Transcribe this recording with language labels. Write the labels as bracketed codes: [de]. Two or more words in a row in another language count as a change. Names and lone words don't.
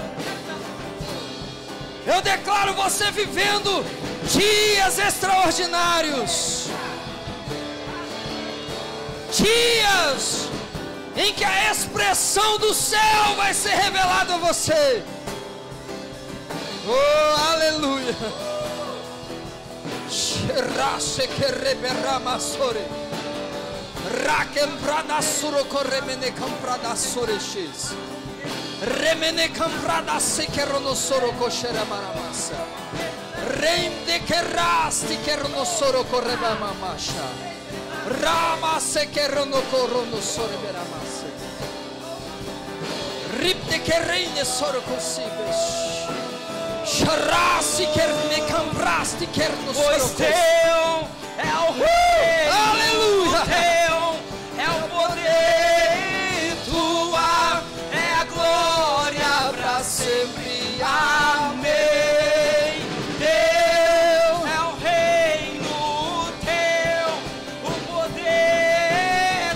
[pt] Eu declaro você vivendo dias extraordinários. Dias em que a expressão do céu vai ser revelada a você. Oh, aleluia. Remene camprada se keronosoro koshera maramasa. Remde kerasti keronosoro koreba mamasha. Rama se keronokoronosoro beramasa. Ripte kerene soro kosibes. Sharasi kerne camprasti kernosoro. Pois teu é o rei. Aleluia. Teu é o poder. Tua é a glória para sempre. Amém. Teu é o reino, teu o poder.